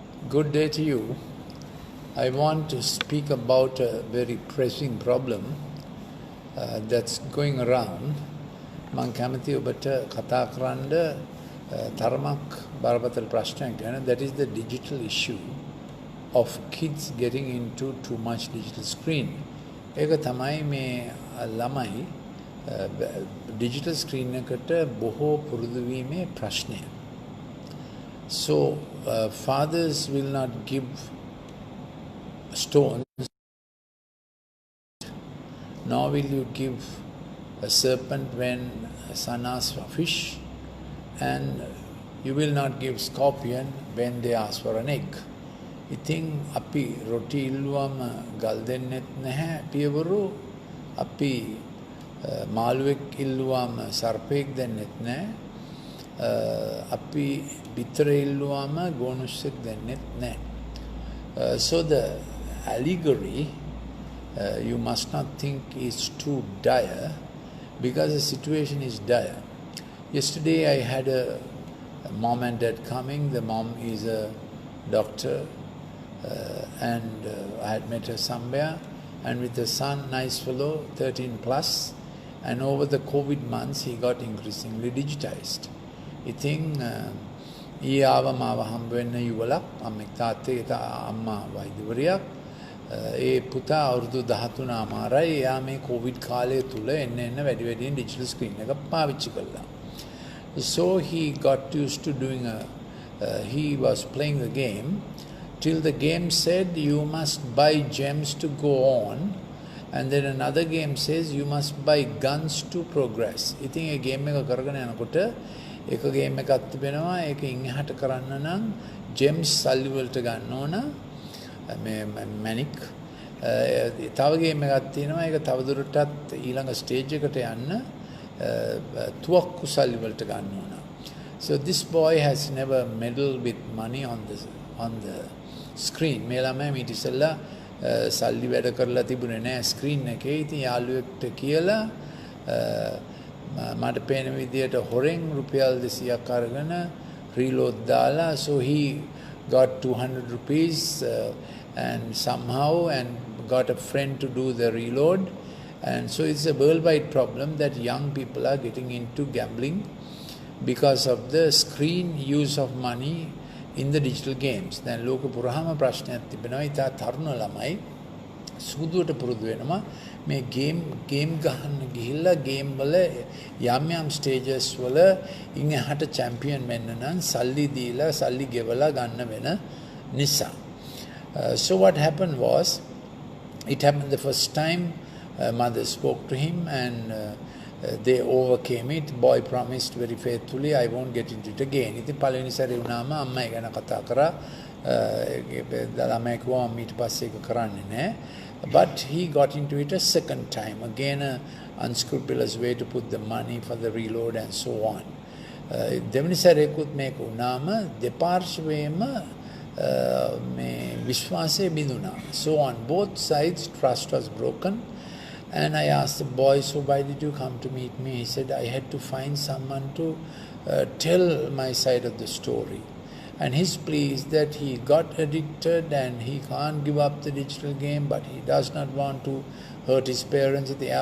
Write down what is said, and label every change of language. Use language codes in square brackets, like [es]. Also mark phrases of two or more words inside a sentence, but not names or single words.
[en] Good day to you. I want to speak about a very pressing problem that's going around. [si] මං කැමති ඔබට කතා කරන්න තරමක් බරපතල ප්‍රශ්නයක් ගැන. [en] That is the digital issue of kids getting into too much digital screen. [si] ඒක තමයි මේ ළමයි [en] digital screen [si] එකට බොහෝ පුරුදු වීමේ ප්‍රශ්නය. [en] So fathers will not give stones, nor will you give a serpent when a son asks for fish, and you will not give scorpion when they ask for an egg. [si] ඉතින් අපි රොටි ඉල්ලුවම ගල් දෙන්නෙත් නැහැ පියවරු, අපි මාළුවෙක් ඉල්ලුවම සර්පෙක් දෙන්නෙත් නැහැ, අපි බිත්තර ඉල්ලුවම ගෝනුස්සෙක් දෙන්නෙත් නැහැ. [en] So the allegory you must not think is too dire, because the situation is dire. Yesterday I had a mom and dad coming. The mom is a doctor and I had met her somewhere, and with the son, nice fellow, 13 plus, and over the COVID months he got increasingly digitized. [si] ඉතින් ඊ ආව මාව හම්බ වෙන්න යුවලක් අම්මෙක් තාත්තේ අම්මා වෛද්‍යවරියක් ඒ පුතා අවුරුදු 13 අමාරයි. එයා මේ කොවිඩ් කාලය තුල එන්න වැඩි වැඩියෙන් [en] digital screen [si] එක පාවිච්චි කළා. [en] So he got used to doing he was playing the game till the game said you must buy gems to go on, and then another game says you must buy guns to progress. [si] ඉතින් ඒ ගේම් එක කරගෙන යනකොට එක ගේම් එකක් තිබෙනවා, ඒක ඉන්හාට කරන්න නම් ජෙම්ස් සල්ලි වලට ගන්න ඕන, මේ මැනික්. තව ගේම් එකක් තියෙනවා, ඒක තවදුරටත් ඊළඟ ස්ටේජ් එකට යන්න තුවක්කු සල්ලි වලට ගන්න ඕන. [en] So this boy has never meddled with money on the screen. [si] මේ ළමයා මීට ඉස්සෙල්ලා සල්ලි වැඩ කරලා තිබුණේ නැහැ ස්ක්‍රීන් එකේ. ඉතින් යාළුවෙක්ට කියලා මට පේන විදියට හොරෙන් රුපියල් 200ක් අරගෙන රීලෝඩ් දාලා, [en] so he got 200 rupees and somehow and got a friend to do the reload. And so it's a worldwide problem that young people are getting into gambling because of the screen use of money in the digital games. [si] දැන් ලෝක පුරාම ප්‍රශ්නයක් තිබෙනවා. ඉතා තරුණ ළමයි සුදුවට පුරුදු වෙනවා මේ ගේම් ගහන්න ගිහිල්ලා ගේම් වල යම් ස්ටේජස් වල ඉන්හාට චැම්පියන් වෙන්න නම් සල්ලි දීලා සල්ලි ගෙවලා ගන්න වෙන නිසා. [en] So what happened was, it happened the first time mother spoke to him and they overcame it. Boy promised very faithfully, I won't get into it again. [si] ඉතින් පළවෙනි සැරේ වුණාම අම්මා ගැන කතා කරා. ළමයා කිව්වා ඊට පස්සේ ඒක කරන්නේ නැහැ. [en] But he got into it a second time. Again, an unscrupulous way to put the money for the reload and so on. [si] දෙවෙනි සැරේකුත් මේක වුණාම දෙපාර්ශ්වයේම මේ විශ්වාසය බිඳුණා. [en] So on both sides trust was broken. And I asked the boy, so why did you come to meet me? He said, I had to find someone to tell my side of the story. And his plea is that he got addicted and he can't give up the digital game, but he does not want to hurt his parents.